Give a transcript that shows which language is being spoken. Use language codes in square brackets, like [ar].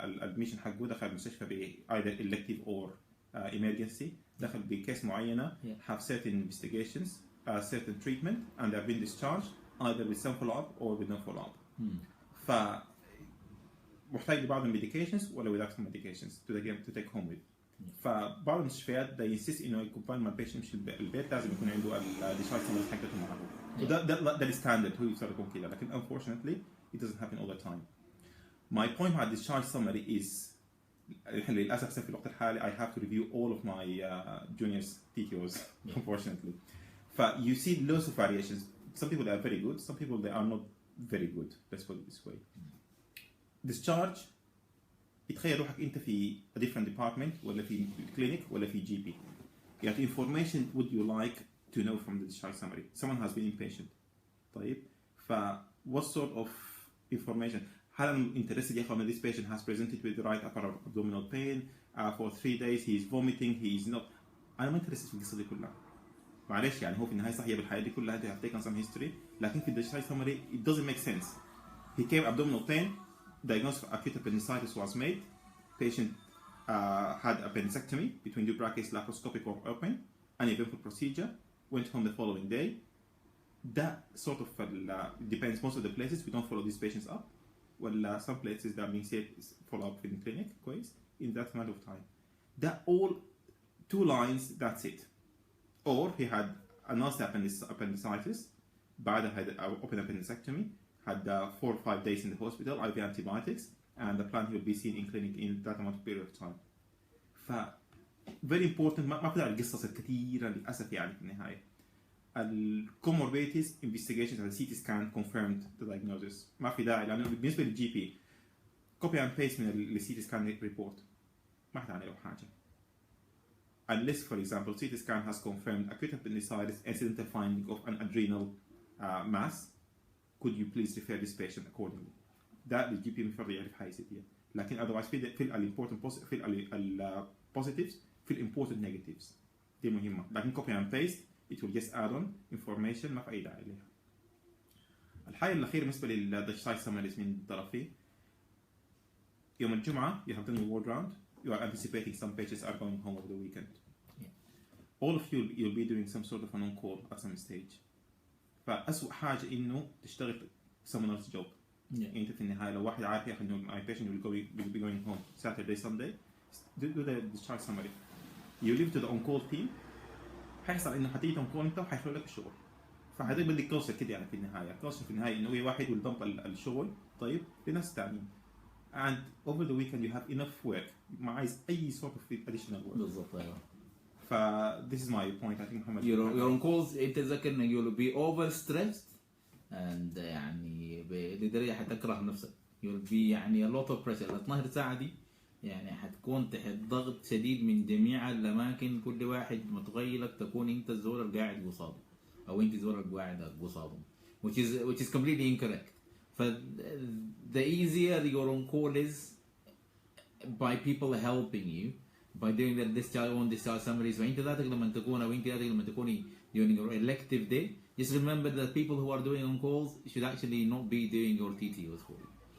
[en] Admission [ar] حقه دخل المستشفى ب [en] either elective or emergency. [ar] دخل بكيس معينة [en] have certain investigations, certain treatment, and they've been discharged either with some follow-up or with no follow-up. [ar] محتاج لبعض [en] medications [ar] ولا [en] without some medications to take home with. [ar] فبعض المستشفيات [en] they insist [ar] إنه يكون مع البيشنت مش البيت لازم يكون عنده الديشارج سمرز حقته معه. وده الستاندرد هو يفترض يكون كذا لكن [en] unfortunately it doesn't happen all the time. My point [ar] مع [en] discharge summary is [ar] للأسف في الوقت الحالي [en] I have to review all of my juniors TTOs unfortunately. You see lots of variations. Some people are very good, some people they are not very good. Let's put it this way. [ar] Discharge يتخيل روحك أنت في [en] a different department [ar] ولا في clinic ولا في GP. [en] What information would you like to know from the discharge summary? Someone has been inpatient. [ar] طيب. [en] What sort of information? [ar] هل [en] I'm interested [ar] يا أخوان [en] this patient has presented with right upper abdominal pain for 3 days he is vomiting he is not. [ar] أنا ما interested في القصة دي كلها. معلش يعني هو في النهاية صحيح بالحياة دي كلها [en] they have taken some history [ar] لكن في discharge summary [en] it doesn't make sense. He came abdominal pain. Diagnosis of acute appendicitis was made. Patient had appendectomy between two brackets, laparoscopic or open, uneventful procedure. Went home the following day. That sort of depends. Most of the places we don't follow these patients up. Well, some places that being said follow up in clinic, quiz in that amount of time. That all 2 lines. That's it. Or he had a nasty appendicitis. [ar] بعدها [en] had open appendectomy. had 4 or 5 days in the hospital, IV antibiotics, and the plan he will be seen in clinic in that amount of period of time. [ar] ف [en] very important [ar] ما في داعي القصص الكثيره للاسف يعني في النهايه. [en] الكوموربيديتيز investigations على CT scan confirmed the diagnosis. [ar] ما في داعي لانه بالنسبه للجي بي [en] copy and paste [ar] من السي تي سكان ريبورت ما حتعني له حاجه. [en] Unless, for example, CT scan has confirmed acute appendicitis, incidental finding of an adrenal mass, could you please refer this patient accordingly? [ar] ده الجي بي المفروض يعرف حاجه زي كده. لكن [en] otherwise [ar] في الامبورتنت في البوزيتيفز في الامبورتنت نيجاتيفز دي مهمه. [en] لكن copy and paste it will just add on information [ar] ما في اي داعي لها. الحاجه الاخيره بالنسبه للدشتايل سمريز من طرفي. [en] يوم الجمعه you have done your ward round, you are anticipating some patients are going home over the weekend. All of you'll be doing some sort of an on-call at some stage. [ar] فأسوأ حاجة إنه تشتغل [en] someone else's job. [ar] أنت في النهاية لو واحد عارف يا أخي إنه [en] my patient will be going home Saturday Sunday, do the discharge summary. You leave to the on-call team. [ar] حيحصل إنه حتيجي on-call أنت وحيخلوا لك الشغل. فهذا بدك كوسر كده يعني في النهاية. كوسر في النهاية إنه واحد [en] will dump [ar] الشغل طيب لناس تانيين. [en] And over the weekend you have enough work. [ar] ما عايز أي [en] sort of additional work. [ar] بالضبط أيوه. [en] This is my point. I think Muhammad. Your on calls [ar] أنت تذكر إنك [en] you'll be overstressed and [ar] يعني لدرجة حتكره نفسك. [en] You'll be يعني a lot of pressure. [ar] 12 ساعة دي يعني حتكون تحت ضغط شديد من جميع الأماكن. كل واحد متغيرك تكون أنت الزول القاعد قصاده أو أنت الزول القاعد قصاده. [en] Which is completely incorrect. The easier your on call is by people helping you by doing the discharge summaries. [ar] وانت ذاتك لما تكون او انت ذاتك لما تكوني [en] during your elective day, just remember that people who are doing on calls should actually not be doing your TTOs for you.